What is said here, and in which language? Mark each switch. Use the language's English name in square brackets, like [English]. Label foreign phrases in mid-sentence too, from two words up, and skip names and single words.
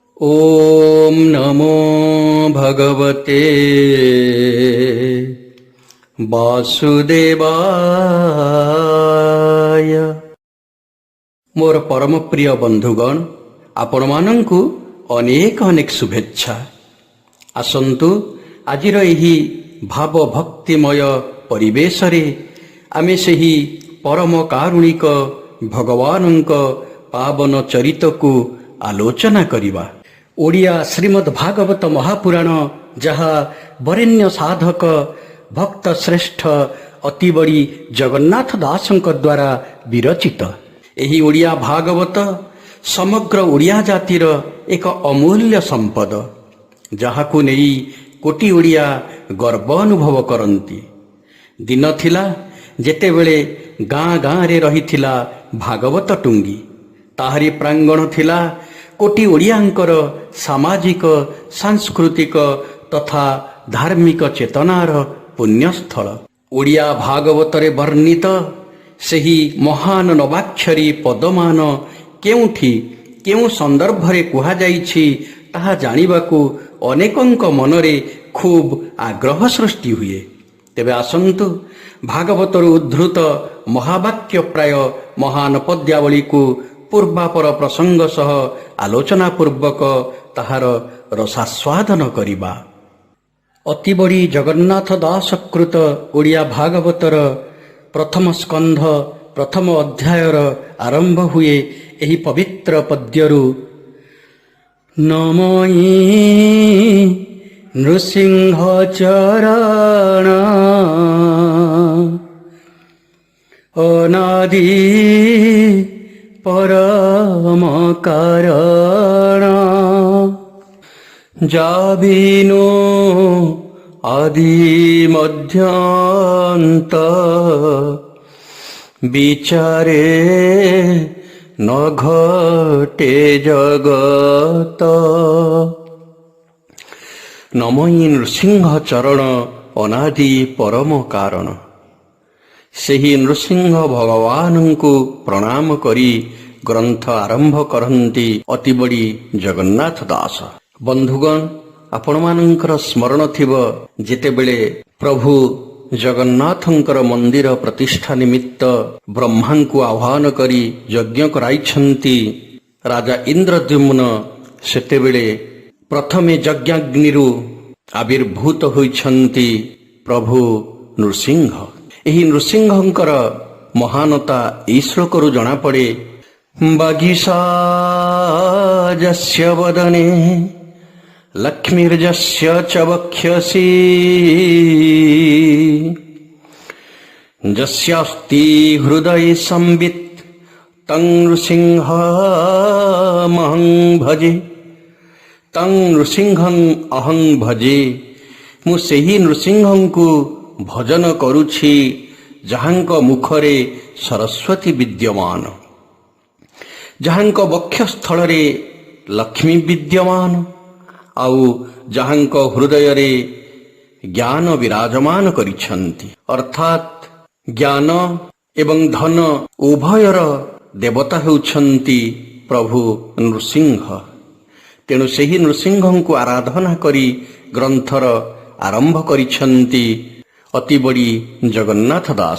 [Sanskrit] ओम नमो भगवते वासुदेवाय। [Odia] ମୋର ପରମ ପ୍ରିୟ ବନ୍ଧୁଗଣ, ଆପଣ ମାନଙ୍କୁ ଅନେକ ଅନେକ ଶୁଭେଚ୍ଛା। ଆସନ୍ତୁ ଆଜିର ଏହି ଭାବ ଭକ୍ତିମୟ ପରିବେଶ ରେ ଆମେ ସେହି ପରମ କାରୁଣିକ ଭଗବାନଙ୍କ ପାବନ ଚରିତକୁ ଆଲୋଚନା କରିବା। ଓଡ଼ିଆ ଶ୍ରୀମଦ୍ ଭାଗବତ ମହାପୁରାଣ ଯାହା ବରେଣ୍ୟ ସାଧକ ଭକ୍ତ ଶ୍ରେଷ୍ଠ ଅତି ବଡ଼ି ଜଗନ୍ନାଥ ଦାସଙ୍କ ଦ୍ୱାରା ବିରଚିତ ଏହି ଓଡ଼ିଆ ଭାଗବତ ସମଗ୍ର ଓଡ଼ିଆ ଜାତିର ଏକ ଅମୂଲ୍ୟ ସମ୍ପଦ, ଯାହାକୁ ନେଇ କୋଟି ଓଡ଼ିଆ ଗର୍ବ ଅନୁଭବ କରନ୍ତି। ଦିନ ଥିଲା ଯେତେବେଳେ ଗାଁ ଗାଁ ରେ ରହିଥିଲା ଭାଗବତ ଟୁଙ୍ଗି, ତାହାରି ପ୍ରାଙ୍ଗଣ ଥିଲା କୋଟି ଓଡ଼ିଆଙ୍କର ସାମାଜିକ ସାଂସ୍କୃତିକ ତଥା ଧାର୍ମିକ ଚେତନାର ପୁଣ୍ୟସ୍ଥଳ। ଓଡ଼ିଆ ଭାଗବତରେ ବର୍ଣ୍ଣିତ ସେହି ମହାନ ନବାକ୍ଷରୀ ପଦମାନ କେଉଁଠି କେଉଁ ସନ୍ଦର୍ଭରେ କୁହା ଯାଇଛି ତାହା ଜାଣିବାକୁ ଅନେକଙ୍କ ମନରେ ଖୁବ ଆଗ୍ରହ ସୃଷ୍ଟି ହୁଏ। ତେବେ ଆସନ୍ତୁ ଭାଗବତରୁ ଉଦ୍ଧୃତ ମହାବାକ୍ୟ ପ୍ରାୟ ମହାନ ପଦ୍ୟାବଳୀ କୁ ପୂର୍ବାପର ପ୍ରସଙ୍ଗ ସହ ଆଲୋଚନା ପୂର୍ବକ ତାହାର ରସାସ୍ୱାଦନ କରିବା। ଅତି ବଡ଼ି ଜଗନ୍ନାଥ ଦାସକୃତ ଓଡ଼ିଆ ଭାଗବତର ପ୍ରଥମ ସ୍କନ୍ଧ ପ୍ରଥମ ଅଧ୍ୟାୟର ଆରମ୍ଭ ହୁଏ ଏହି ପବିତ୍ର ପଦ୍ୟରୁ। ନମଇଁ ନୃସିଂହ ଚରଣ ଅନାଦି ପରମ କାରଣ ଯାବିନୋ ଆଦି ମଧ୍ୟାନ୍ତ ବିଚାରେ ନ ଘଟେ ଜଗତ। ନମଇଁ ନୃସିଂହ ଚରଣ ଅନାଦି ପରମ କାରଣ। ସେହି ନୃସିଂହ ଭଗବାନ କୁ ପ୍ରଣାମ କରି ଗ୍ରନ୍ଥ ଆରମ୍ଭ କରନ୍ତି ଅତି ବଡ଼ି ଜଗନ୍ନାଥ ଦାସ। ବନ୍ଧୁଗଣ, ଆପଣ ମାନଙ୍କର ସ୍ମରଣ ଥିବ ଯେତେବେଳେ ପ୍ରଭୁ ଜଗନ୍ନାଥଙ୍କର ମନ୍ଦିର ପ୍ରତିଷ୍ଠା ନିମିତ୍ତ ବ୍ରହ୍ମା କୁ ଆହ୍ୱାନ କରି ଯଜ୍ଞ କରାଇଛନ୍ତି ରାଜା ଇନ୍ଦ୍ରଦ୍ୟୁମ୍ନ, ସେତେବେଳେ ପ୍ରଥମେ ଯଜ୍ଞାଗ୍ନିରୁ ଆବିର୍ଭୂତ ହୋଇଛନ୍ତି ପ୍ରଭୁ ନୃସିଂହ। ଏହି ନୃସିଂହଙ୍କର ମହାନତା ଏ ଶ୍ଳୋକରୁ ଜଣା ପଡ଼େ। [Sanskrit] बागीशाजस्य वदने लक्ष्मीर्जस्य च वक्ष्यसि जस्यास्ति हृदये संवित् तं नृसिंहमहं भजे। तं नृसिंहं अहं भजे। [Odia] ମୁଁ ସେହି ନୃସିଂହଙ୍କୁ ଭଜନ କରୁଛି ଯାହାଙ୍କ ମୁଖରେ ସରସ୍ୱତୀ ବିଦ୍ୟମାନ, ଯାହାଙ୍କ ବକ୍ଷସ୍ଥଳ ରେ ଲକ୍ଷ୍ମୀ ବିଦ୍ୟମାନ, ଆଉ ଯାହାଙ୍କ ହୃଦୟ ରେ ଜ୍ଞାନ ବିରାଜମାନ କରିଛନ୍ତି। ଅର୍ଥାତ୍ ଜ୍ଞାନ ଏବଂ ଧନ ଉଭୟର ଦେବତା ହେଉଛନ୍ତି ପ୍ରଭୁ ନୃସିଂହ। ତେଣୁ ସେହି ନୃସିଂହ କୁ ଆରାଧନା କରି ଗ୍ରନ୍ଥର ଆରମ୍ଭ କରିଛନ୍ତି ଅତି ବଡ଼ି ଜଗନ୍ନାଥ ଦାସ।